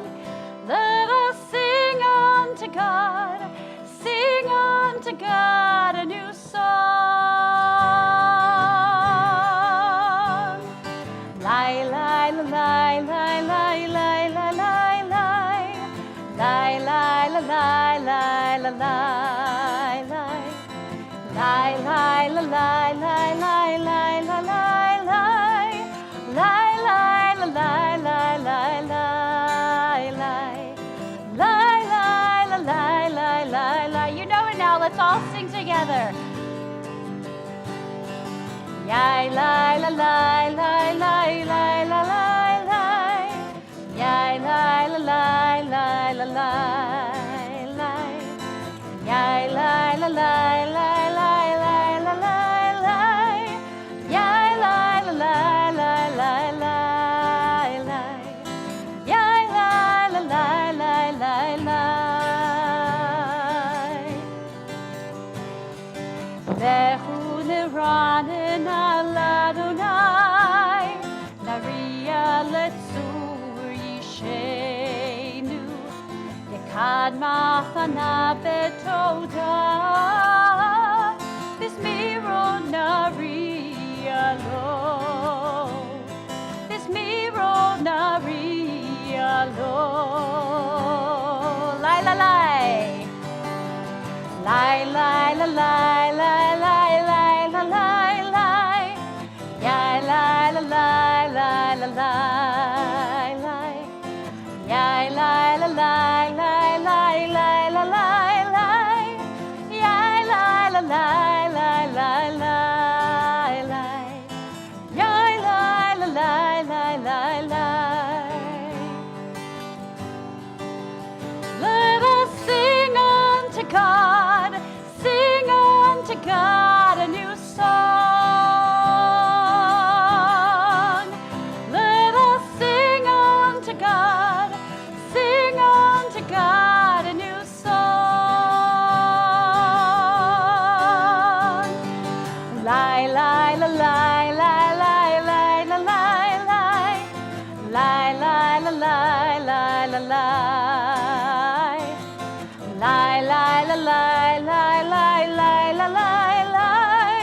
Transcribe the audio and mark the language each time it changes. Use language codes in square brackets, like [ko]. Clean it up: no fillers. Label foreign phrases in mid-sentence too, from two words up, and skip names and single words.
[en] Let us sing unto God a new song. Lai, lai, la, lai, lai, lai, lai, lai, lai, lai, lai, lai, la, lai, lai, la, lai, lai. Lai, lai, la, lai, lai, lai, lai, la, lai, lai. Lai, lai, la, lai, lai, lai, lai, lai. Lai, lai, la, lai, lai, lai, lai. You know it now, let's all sing together. Yai, lai, la, lai, lai, lai, lai, la, lai, lai. Yai, lai, la, lai, lai, la, lai, lai. Yai, lai, la, lai, lai, lai, lai, la, lai, lai. Yai, lai, la, lai, lai, lai, lai, lai. Yai, lai, la, lai, lai, lai, lai. [he] לכו נרננה לאדוני, נריעה לצור ישענו. נקדמה פניו בתודה, בזמירות נריע לו, בזמירות נריע לו. Lai la lai, lai lai la lai lai lai lai la lai lai, yai lai la lai lai la lai lai. Yai, lai, la, lai, lai, lai, lai, la, lai, lai. Yai, lai, la, lai, lai, lai, lai, lai. Yai, lai, la, lai, lai, lai, lai. [en] Let us sing unto God a new song. Let us sing unto God a new song. Lai, lai, la, lai, lai, lai, lai, la, lai, lai. Lai, lai, la, lai, lai, la, lai. Lai, lai, la, lai, lai, lai, lai, la, lai, lai.